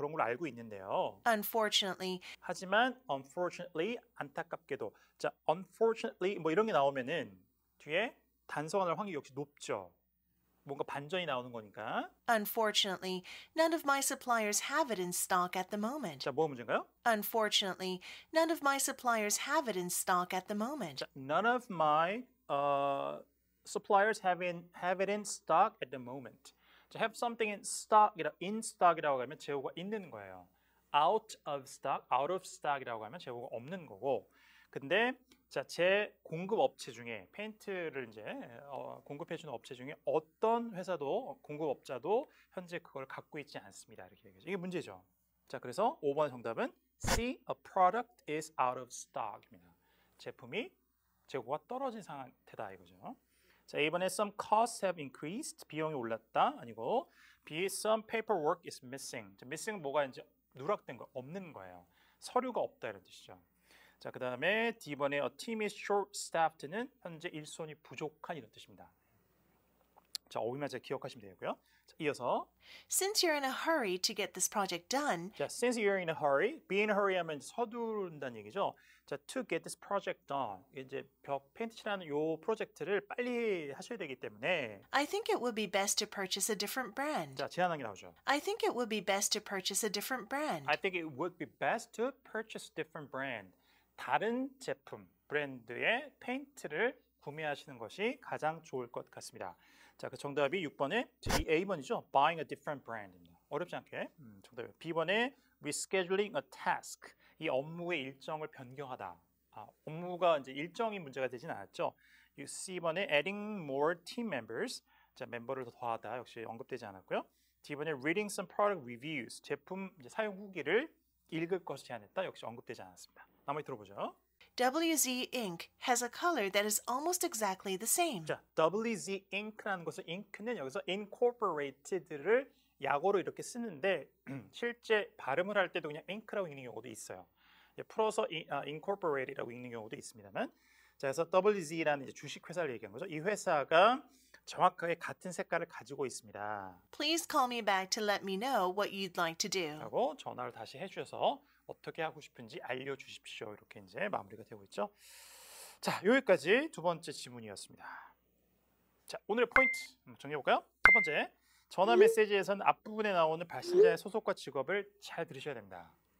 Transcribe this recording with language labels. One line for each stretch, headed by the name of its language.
Korean: 그런 걸로 알고 있는데요.
English: Unfortunately,
Korean: 하지만 unfortunately 안타깝게도 자 unfortunately 뭐 이런 게 나오면은 뒤에 단서가 나올 확률이 역시 높죠. 뭔가 반전이 나오는 거니까.
English: Unfortunately, none of my suppliers have it in stock at the moment.
Korean: 자, 뭐가 문제인가요?
English: Unfortunately, none of my suppliers have it in stock at the moment. 자, none of my suppliers have it in stock at the moment.
Korean: 자,
English: have something in stock
Korean: 이라고 하면 재고가 있는 거예요.
English: out of stock
Korean: 이라고 하면 재고가 없는 거고. 근데 자, 제 공급 업체 중에 페인트를 이제 공급해 주는 업체 중에 어떤 회사도 공급업자도 현재 그걸 갖고 있지 않습니다. 이렇게 얘기하죠. 이게 문제죠. 자, 그래서 5번의 정답은 C.
English: A product is out of stock입니다.
Korean: 제품이 재고가 떨어진 상태다 이거죠. 자, A번에
English: some costs have increased.
Korean: 비용이 올랐다. 아니고 B.
English: Some paperwork is missing.
Korean: 자, missing은 뭐가 이제 누락된 거, 없는 거예요. 서류가 없다 이런 뜻이죠. 자, 그 다음에 D번에
English: a team is short-staffed
Korean: 는 현재 일손이 부족한 이런 뜻입니다. 자, 어휘만 잘 기억하시면 되고요. 자, 이어서
English: Since you're in a hurry to get this project done, 자, since you're in a hurry, be in a hurry
Korean: 하면 서두른다는 얘기죠.
English: 자, to get this project done.
Korean: 이제 벽 페인트 칠하는 요 프로젝트를 빨리 하셔야 되기 때문에
English: I think it would be best to purchase a different brand.
Korean: 자, 제안한 게 나오죠.
English: I think it would be best to purchase a different brand. I think it would be best to purchase different brand.
Korean: 다른 제품, 브랜드의 페인트를 구매하시는 것이 가장 좋을 것 같습니다. 자, 그 정답이 6번에 A번이죠.
English: Buying a different brand입니다.
Korean: 어렵지 않게. 정답이 B번에
English: rescheduling a task.
Korean: 이 업무의 일정을 변경하다. 업무가 이제 일정이 문제가 되진 않았죠.
English: C번에 adding more team members.
Korean: 자, 멤버를 더 더하다. 역시 언급되지 않았고요.
English: D번에 reading some product reviews.
Korean: 제품 이제 사용 후기를 읽을 것을 제안했다. 역시 언급되지 않았습니다. 나머지 들어보죠.
English: WZ ink has a color that is almost exactly the same.
Korean: 자, WZ Ink라는 것은 Ink는 여기서 incorporated를 약어로 이렇게 쓰는데 실제 발음을 할 때도 그냥 Ink라고 읽는 경우도 있어요. 풀어서 incorporated라고 읽는 경우도 있습니다만, 자, 그래서 WZ라는 이제 주식 회사를 얘기한 거죠. 이 회사가 정확하게 같은 색깔을 가지고 있습니다.
English: Please call me back to let me know what you'd like to do.
Korean: 하고 전화를 다시 해주셔서 어떻게 하고 싶은지 알려주십시오. 이렇게 이제 마무리가 되고 있죠. 자, 여기까지 두 번째 지문이었습니다. 자, 오늘의 포인트 정리해볼까요? 첫 번째, 전화 메시지에서는 앞부분에 나오는 발신자의 소속과 직업을 잘 들으셔야 됩니다.